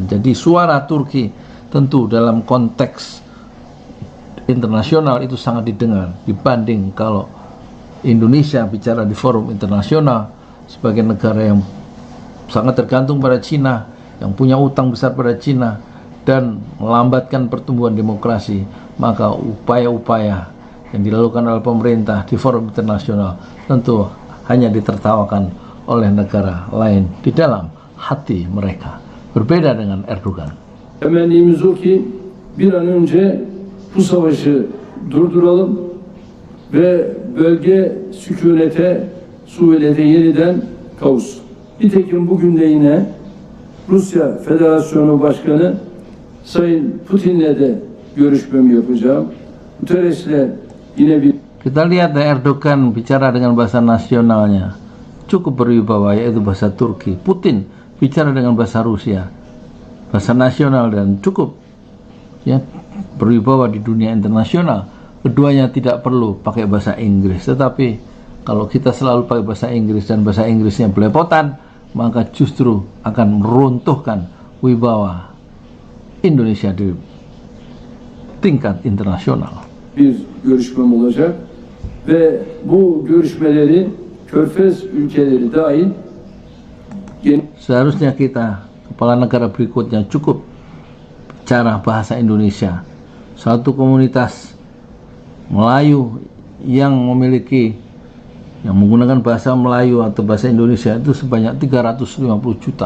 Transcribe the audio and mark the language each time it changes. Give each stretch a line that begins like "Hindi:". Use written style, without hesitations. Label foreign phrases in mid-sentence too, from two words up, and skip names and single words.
Indonesian: Jadi suara Turki tentu dalam konteks internasional itu sangat didengar dibanding kalau Indonesia bicara di forum internasional sebagai negara yang sangat tergantung pada Cina, yang punya utang besar pada Cina dan melambatkan pertumbuhan demokrasi. Maka upaya-upaya yang dilakukan oleh pemerintah di forum internasional tentu hanya ditertawakan oleh negara lain di dalam hati mereka. Berbeda dengan Erdogan.
Turkish: Temennimiz o ki bir an önce bu savaşı durduralım ve bölge sükunete, suvelete yeniden kavuşsun. Nitekim bugün de yine Rusya Federasyonu Başkanı Sayın Putin'le de görüşmemi yapacağım. Guterres'le yine bir
Indonesian: Kita lihat Erdogan bicara dengan bahasa nasionalnya cukup berwibawa, yaitu bahasa Turki. Putin bicara dengan bahasa Rusia, bahasa nasional, dan cukup ya berwibawa di dunia internasional. Keduanya tidak perlu pakai bahasa Inggris, tetapi kalau kita selalu pakai bahasa Inggris dan bahasa Inggrisnya belepotan, maka justru akan meruntuhkan wibawa Indonesia di tingkat internasional.
Turkish: bir görüşmem olacak ve bu görüşmeleri Körfez ülkeleri dahil
Indonesian: Seharusnya kita, kepala negara berikutnya, cukup bicara bahasa Indonesia. Satu komunitas Melayu yang menggunakan bahasa Melayu atau bahasa Indonesia itu sebanyak 350 juta.